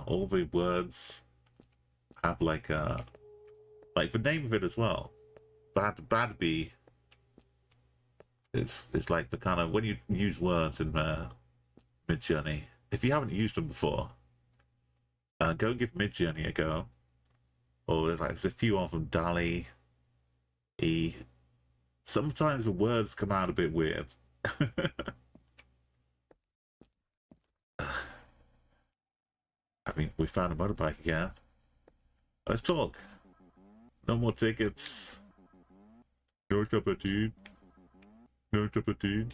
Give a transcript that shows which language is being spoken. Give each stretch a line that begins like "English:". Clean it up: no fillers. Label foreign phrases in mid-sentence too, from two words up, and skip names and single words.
English: All the words have like the name of it as well. BABBDI. It's like the kind of when you use words in Midjourney. If you haven't used them before, go give Midjourney a go. Or there's a few of them. DALL-E, E. Sometimes the words come out a bit weird. I mean, we found a motorbike again. Let's talk. No more tickets. No cup of tea. No cup of tea.